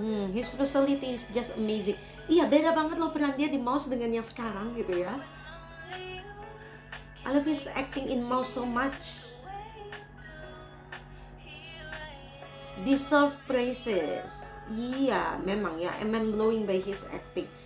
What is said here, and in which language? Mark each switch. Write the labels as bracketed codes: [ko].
[en] His personality is just amazing. [id] Iya, beda banget loh peran dia di Mouse dengan yang sekarang gitu ya. [en] I love his acting in Mouse so much. Deserve praises. [id] Iya, memang ya, [en] I'm blowing by his acting.